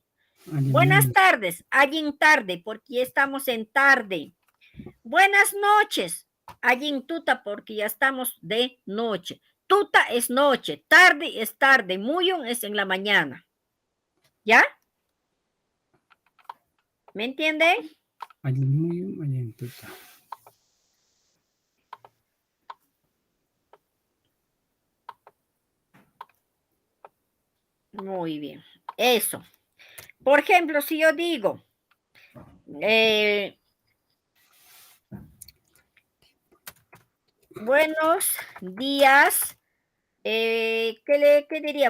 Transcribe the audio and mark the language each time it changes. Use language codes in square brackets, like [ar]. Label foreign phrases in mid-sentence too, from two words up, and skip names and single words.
[es] Buenas tardes, [qu] allí tarde, [es] porque ya estamos en tarde. Buenas noches, [qu] allí tuta, [es] porque ya estamos de noche. Tuta es noche, tarde es tarde, muyun es en la mañana. ¿Ya? ¿Me entienden? [qu] Allin muyun, allin tuta. [es] Muy bien. Eso. Por ejemplo, si yo digo, buenos días, ¿qué diría?